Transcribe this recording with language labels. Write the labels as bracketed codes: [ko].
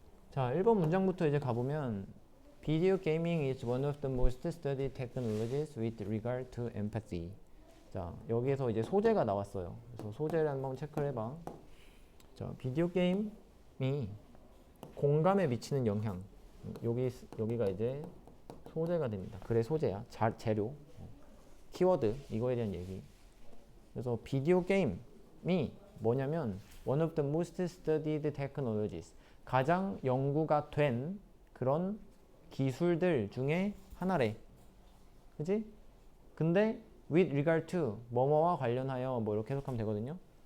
[ko] 자, 1번 문장부터 이제 가보면 [en] Video gaming is one of the most studied technologies with regard to empathy. [ko] 자, 여기에서 이제 소재가 나왔어요. 그래서 소재를 한번 체크를 해봐. 자, 비디오 게임이 공감에 미치는 영향. 여기가 이제 소재가 됩니다. 글의 소재야. 재료. 키워드. 이거에 대한 얘기. 그래서 비디오 게임이 뭐냐면 [en] one of the most studied technologies. [ko] 가장 연구가 된 그런 기술들 중에 하나래. 그지? 근데 [en] with regard to [ko] 뭐뭐와 관련하여 뭐 이렇게 해석하면 되거든요.